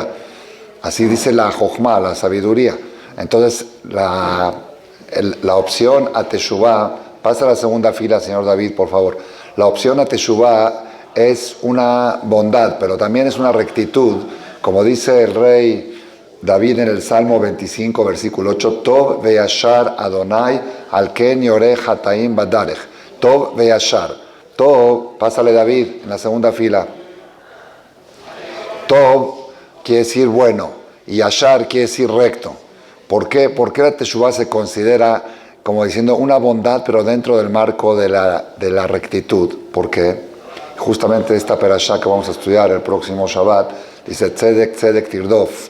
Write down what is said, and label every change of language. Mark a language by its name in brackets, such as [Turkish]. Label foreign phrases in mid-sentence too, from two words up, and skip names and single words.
[Spanish] Así dice la Jochma, la sabiduría. Entonces, la opción a Teshuvá, pasa a la segunda fila, señor David, por favor. La opción a Teshuvá es una bondad, pero también es una rectitud, como dice el rey David en el Salmo 25, versículo 8, [Hebrew] טוב וישר אדוני על כן יורה חטאים בדרך. טוב וישר. [Spanish] Tov, pásale David en la segunda fila. Tov quiere decir bueno y yashar quiere decir recto. ¿Por qué? Porque la Teshuvá se considera como diciendo una bondad, pero dentro del marco de la rectitud. ¿Por qué? Justamente esta perashá que vamos a estudiar el próximo Shabbat dice [Hebrew] צדק צדק תרדוף.